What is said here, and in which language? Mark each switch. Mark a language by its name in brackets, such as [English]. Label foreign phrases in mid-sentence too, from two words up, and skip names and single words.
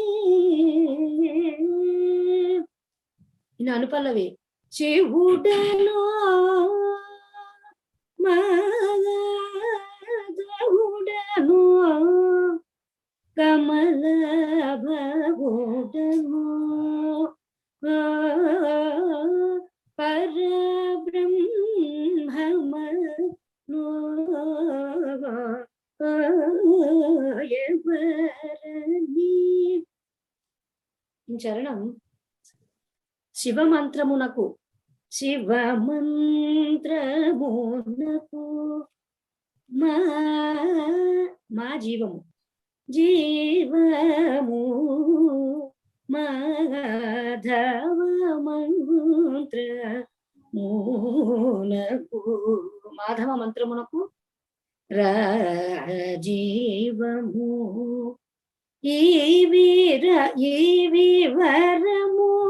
[Telugu] In Anupallavi, శివుడనో మాధవుడనో కమల భవుడనో పరబ్రహ్మనో యెవరని. In Charanam, శివ మంత్రమునకు మా జీవము మాధవ మంత్ర మునకు మాధవ మంత్రమునకు రాజీవము ఇవి వరము